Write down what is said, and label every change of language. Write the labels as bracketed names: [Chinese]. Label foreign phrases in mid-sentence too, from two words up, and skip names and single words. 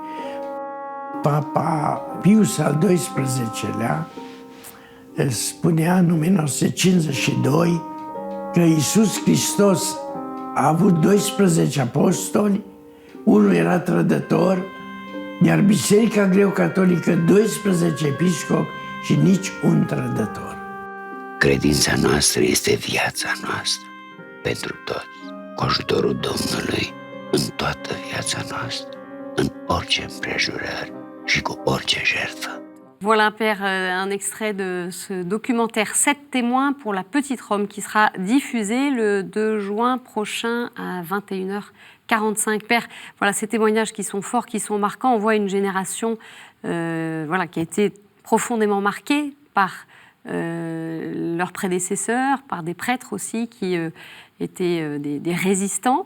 [Romanian] Papa Pius al XII-lea spunea în 1952 că Iisus Hristos a avut 12 apostoli, unul era trădător, iar Biserica Greco-Catolică 12 episcopi și nici un trădător. Credința noastră este viața noastră, pentru toți, cu ajutorul Domnului, în toată viața noastră, în orice împrejurări și cu orice jertfă. [French] Voilà, Père, un extrait de ce documentaire 7 témoins pour la Petite Rome qui sera diffusé le 2 juin prochain à 21h45. Père, voilà ces témoignages qui sont forts, qui sont marquants. On voit une génération voilà, qui a été profondément marquée par leurs prédécesseurs, par des prêtres aussi qui étaient des résistants.